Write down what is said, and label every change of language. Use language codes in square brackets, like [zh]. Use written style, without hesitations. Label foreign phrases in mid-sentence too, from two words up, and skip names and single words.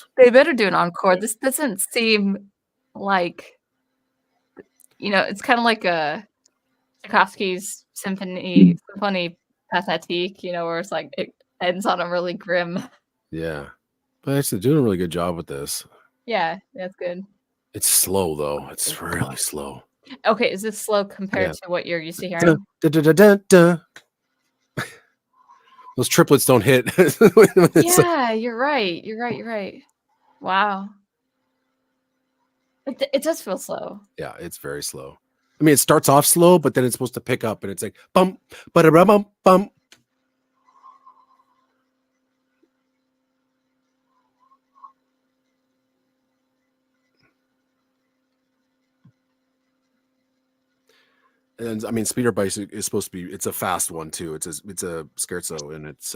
[en] They better do an encore. This doesn't seem like, it's kind of like a Tchaikovsky's symphony pathétique, where it's like it ends on a really grim. Yeah, but actually doing a really good job with this. Yeah, that's good. It's slow though. It's really slow. Okay, is this slow compared Yeah. to what you're used to Duh, hearing? duh, duh, duh, duh, duh. Those triplets don't hit. Yeah, you're right. You're right. Wow. It does feel slow. Yeah, it's very slow. I mean, it starts off slow, but then it's supposed to pick up, and it's like bump, ba-da-bum, bump. And I mean, Speeder Bike is supposed to be. It's a fast one too. It's a scherzo, and it's